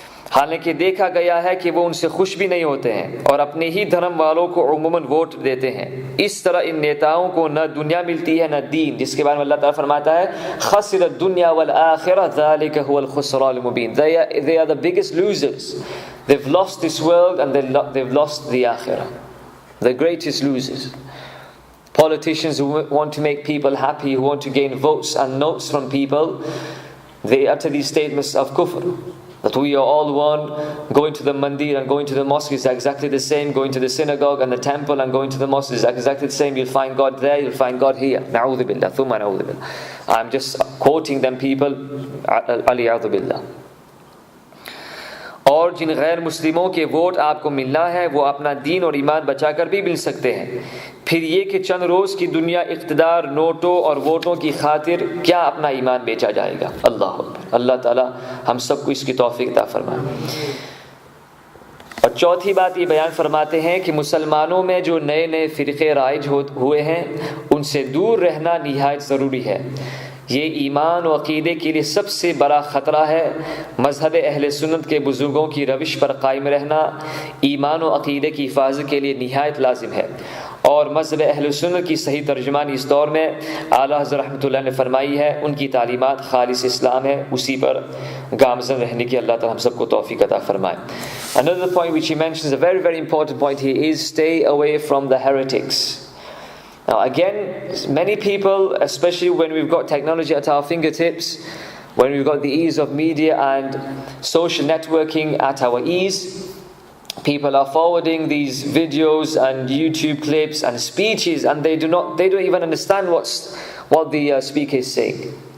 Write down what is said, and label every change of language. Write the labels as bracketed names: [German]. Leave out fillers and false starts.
[Urdu] حالانکہ دیکھا گیا ہے کہ وہ ان سے خوش بھی نہیں ہوتے ہیں اور اپنے ہی دھرم والوں کو عموماً ووٹ دیتے ہیں۔ اس طرح ان نیتاؤں کو نہ دنیا ملتی ہے نہ دین، جس کے بارے میں اللہ تعالیٰ فرماتا ہے [Arabic] خسر الدنیا والآخرہ ذلک هو الخسران المبین۔ [English] They are the biggest losers. They've lost this world and they've lost the akhirah. The greatest losers. Politicians who want to make people happy, who want to gain votes and notes from people, they utter these statements of kufr. That we are all one, going to the mandir and going to the mosque is exactly the same, going to the synagogue and the temple and going to the mosque is exactly the same, you'll find God there, you'll find God here. [Arabic] Na'udhu billah, thumma na'udhu billah. [English] I'm just quoting them people, [Arabic] aliyadhu billah. [Urdu] اور جن غیر مسلموں کے vote آپ کو ملنا ہے وہ اپنا دین اور ایمان بچا کر بھی مل سکتے ہیں۔ پھر یہ کہ چند روز کی دنیا اقتدار، نوٹوں اور ووٹوں کی خاطر کیا اپنا ایمان بیچا جائے گا۔ اللہ اکبر۔ اللہ تعالی ہم سب کو اس کی توفیق عطا فرمائے۔ اور چوتھی بات یہ بیان فرماتے ہیں کہ مسلمانوں میں جو نئے نئے فرقے رائج ہوئے ہیں ان سے دور رہنا نہایت ضروری ہے۔ یہ ایمان و عقیدے کے لیے سب سے بڑا خطرہ ہے۔ مذہب اہل سنت کے بزرگوں کی روش پر قائم رہنا ایمان و عقیدے کی حفاظت کے لیے نہایت لازم ہے، اور مذہب اہل سنت کی صحیح ترجمانی اس دور میں اعلیٰ حضرت رحمۃ اللہ نے فرمائی ہے. ان کی تعلیمات خالص اسلام ہے, اسی پر گامزن رہنے کی اللہ تعالیٰ ہم سب کو توفیق عطا فرمائے. [English] Another point which he mentions, a very very important point here, is stay away from the heretics. Now again, many people, especially when we've got technology at our fingertips, when we've got the ease of media and social networking at our ease, people are forwarding these videos and YouTube clips and speeches, and they don't even understand what the speaker is saying.